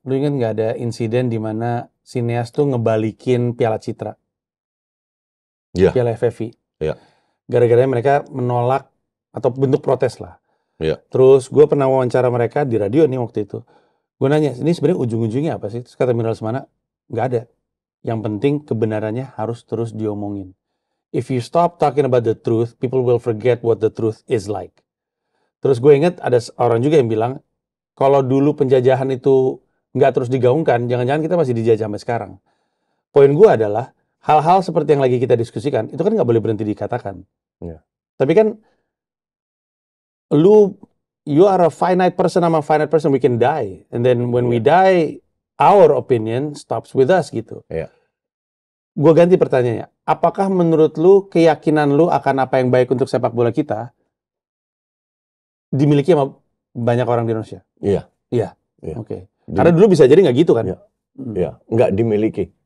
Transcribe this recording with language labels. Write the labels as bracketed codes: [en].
[id] Lu ingat nggak ada insiden di mana sineas tuh ngebalikin Piala Citra, Iya. Piala FFI. Iya. Gara-gara mereka menolak atau bentuk protes lah. Iya. Terus gue pernah wawancara mereka di radio nih waktu itu. Gue nanya, ini sebenarnya ujung-ujungnya apa sih? Terus kata Mira Lesmana, nggak ada. Yang penting kebenarannya harus terus diomongin. [en] If you stop talking about the truth, people will forget what the truth is like. [id] Terus gue inget ada orang juga yang bilang, kalau dulu penjajahan itu nggak terus digaungkan, jangan-jangan kita masih dijajah sampai sekarang. Poin gue adalah, hal-hal seperti yang lagi kita diskusikan, itu kan nggak boleh berhenti dikatakan. Ya. Tapi kan, [en] you are a finite person, I'm a finite person, we can die. And then when we die, our opinion stops with us [id] gitu. Ya. Gue ganti pertanyaannya, apakah menurut lu, keyakinan lu akan apa yang baik untuk sepak bola kita, dimiliki sama banyak orang di Indonesia? Iya. Iya. Iya. Oke. Karena dulu bisa jadi nggak gitu kan? Iya. Iya. Nggak dimiliki.